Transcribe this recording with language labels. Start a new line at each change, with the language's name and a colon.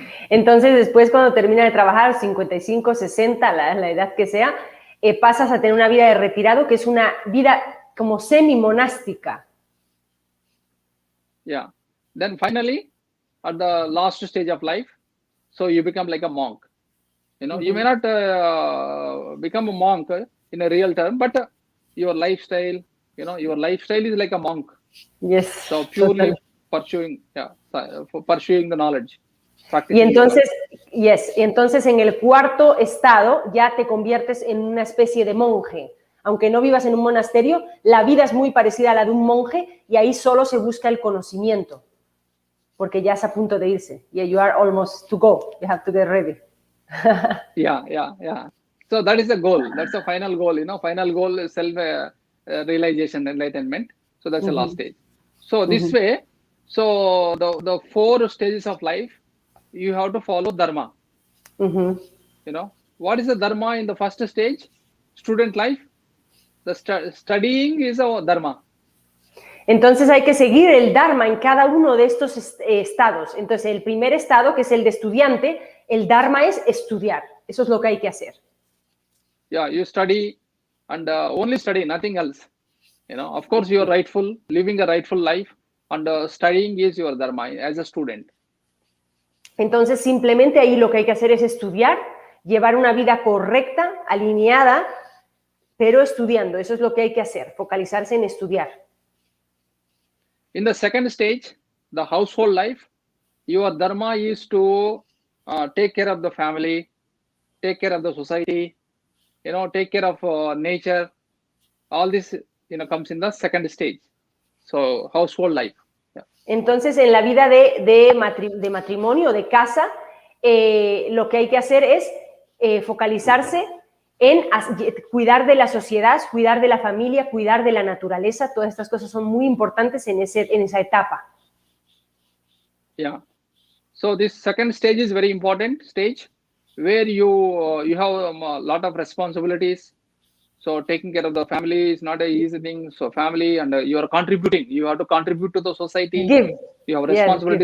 Spanish: Entonces, después cuando termina de trabajar, 55, 60, la edad que sea, pasas a tener una vida de retirado, que es una vida como semi-monástica. Yeah.
English: Then finally, at the last stage of life, so you become like a monk. You know, you may not become a monk in a real term, but your lifestyle, you know, your lifestyle is like a monk. Yes. So purely pursuing the knowledge.
Spanish: Y entonces, entonces en el cuarto estado ya te conviertes en una especie de monje. Aunque no vivas en un monasterio, la vida es muy parecida a la de un monje y ahí solo se busca el conocimiento, porque ya es a punto de irse.
English: Yeah, you are almost to go. You have to get ready. Yeah. So that is the goal. That's the final goal. You know, final goal is self-realization, enlightenment. So that's the last stage. So this way, so the 4 stages of life, you have to follow Dharma. You know, what is the Dharma in the first stage? Student life. The studying is a Dharma.
Spanish: Entonces hay que seguir el Dharma en cada uno de estos estados. Entonces el primer estado, que es el de estudiante, el Dharma es estudiar. Eso es lo que hay que hacer.
English: Yeah, you study and only study, nothing else. You know, of course you are rightful, living a rightful life, and studying is your Dharma as a student.
Spanish: Entonces simplemente ahí lo que hay que hacer es estudiar, llevar una vida correcta, alineada, pero estudiando. Eso es lo que hay que hacer, focalizarse en estudiar.
English: In the second stage, the household life, your Dharma is to take care of the family, take care of the society, you know, take care of nature. All this, you know, comes in the second stage. So household life. Yeah.
Spanish: Entonces, en la vida de matrimonio, de casa, lo que hay que hacer es focalizarse en cuidar de la sociedad, cuidar de la familia, cuidar de la naturaleza. Todas estas cosas son muy importantes en esa etapa. Yeah.
English: So this second stage is very important stage where you have a lot of responsibilities. So taking care of the family is not an easy thing. So family, and you are contributing. You have to contribute to the society. Give. You have responsibility,